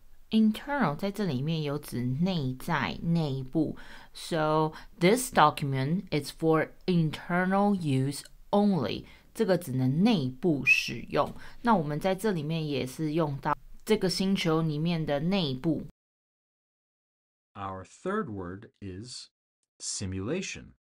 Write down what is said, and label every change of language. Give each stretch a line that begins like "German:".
Chinese: Internal 在这里面有指内在、内部。
English: So this document is for internal use only.
Chinese: 这个只能内部使用。那我们在这里面也是用到这个星球里面的内部。
English: Our third word is simulation.